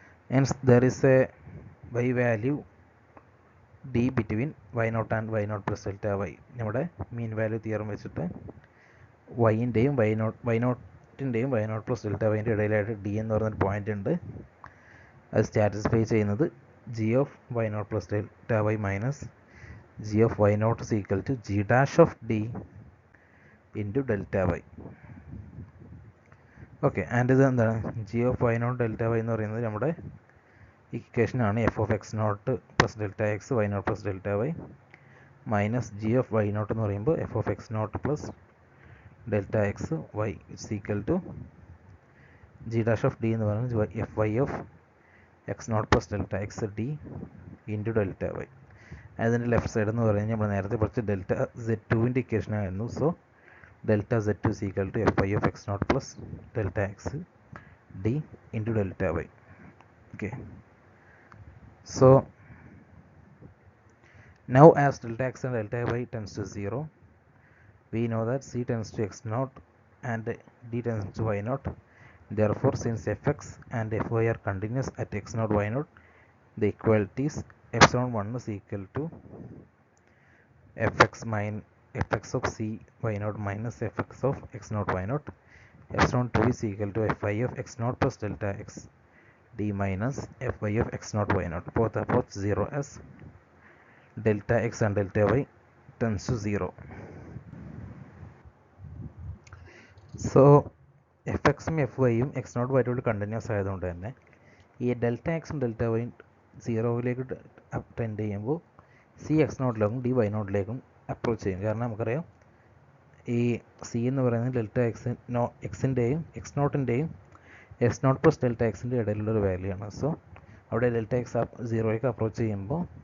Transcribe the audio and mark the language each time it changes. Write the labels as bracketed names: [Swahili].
[English] Hence there is a y value d between y naught and y naught plus delta y. [Malayalam] നമ്മുടെ mean value theorem വെച്ചിട്ട് വൈൻ്റെയും y നോട്ടിൻ്റെയും y naught plus delta yൻ്റെ ഇടയിലായിട്ട് d എന്ന് പറയുന്നൊരു point ഉണ്ട്. അത് satisfy ചെയ്യുന്നത് [English] g of y naught plus delta y മൈനസ് g of y naught is equal to g dash of d into delta y. [Malayalam] Okay, and ഇത് എന്താണ്, G of why not delta Y എന്ന് പറയുന്നത് നമ്മുടെ ഇക്വേഷനാണ് F of X not plus delta X why not plus delta Y minus G of why not എന്ന് പറയുമ്പോൾ F of X not plus delta X why it's equal to G dash of D എന്ന് പറയുന്നത് F Y of X not plus delta X D into delta Y. അതിൻ്റെ left side എന്ന് പറയുന്നത് നമ്മൾ നേരത്തെ പഠിച്ച ഡെൽറ്റ സെഡ് ടുവിൻ്റെ ഇക്വേഷനായിരുന്നു. [English] So delta z2 is equal to f of x naught plus delta x d into delta y. Okay, so now as delta x and delta y tends to 0, we know that c tends to x naught and d tends to y naught. Therefore, since fx and fy are continuous at x naught y naught, the equalities epsilon 1 is equal to fx minus fx of c y naught minus fx of x naught y naught. Epsilon 2 is equal to fy of x naught plus delta x d minus fy of x naught y naught. Both approach 0 as delta x and delta y tends to 0. [Malayalam] So fx ഉം fyയും x naught y naught continuous ആയതുകൊണ്ട് തന്നെ ഈ delta എക്സും delta വൈയും 0യിലേക്ക് tend ചെയ്യുമ്പോൾ C X നോട്ടിലേക്കും D Y നോട്ടിലേക്കും approach ചെയ്യും. കാരണം നമുക്കറിയാം ഈ സി എന്ന് പറയുന്നത് delta എക്സിൻ്റെയും X നോട്ടിൻ്റെയും X not plus delta എക്സിൻ്റെ ഇടയിലുള്ളൊരു വാല്യൂ ആണ്. സോ അവിടെ ഡെൽറ്റ എക്സ് 0യിലേക്ക് അപ്രോച്ച് ചെയ്യുമ്പോൾ